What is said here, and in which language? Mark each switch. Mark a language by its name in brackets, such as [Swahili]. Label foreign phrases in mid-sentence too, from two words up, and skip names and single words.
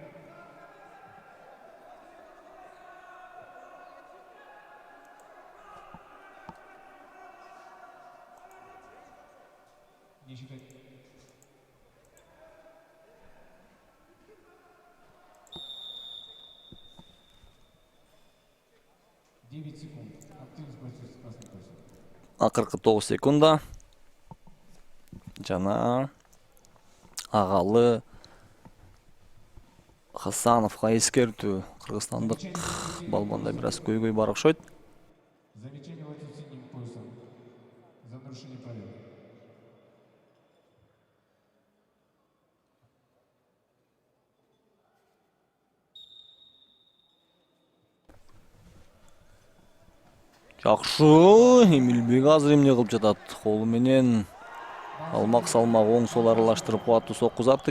[Russian] Не считать. Девять секунд. Активность бойцов с красным поясом. [Kyrgyz] Акыркы 9 секунда. Жана Агалы Хасановго эскертүү. Кыргызстандык балбонда бир аз көйгөй бар окшойт. [Russian] Замечание бойцов с синим поясом за нарушение правил. [Kyrgyz] Жакшы, Эмилбек азыр эмне кылып жатат? Колу менен алмак салмак оң сол аралаштырып кубаттуу сокку узатты.